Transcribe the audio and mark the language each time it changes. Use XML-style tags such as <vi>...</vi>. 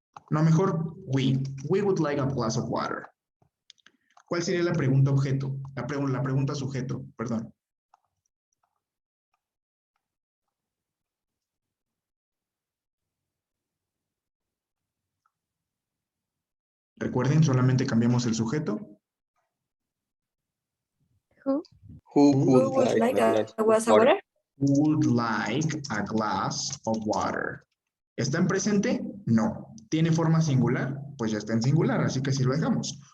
<es>No, mejor</es> <en>we would like a glass of water.</en> <es>¿Cuál sería la pregunta objeto? La pregunta sujeto, perdón. Recuerden, solamente cambiamos el sujeto.</es> <en>Who Who would would like like a glass of water? Who would like a glass of water?</en> <es>¿Está en presente? No. ¿Tiene forma singular? Pues ya está en singular, así que sí lo dejamos.</es>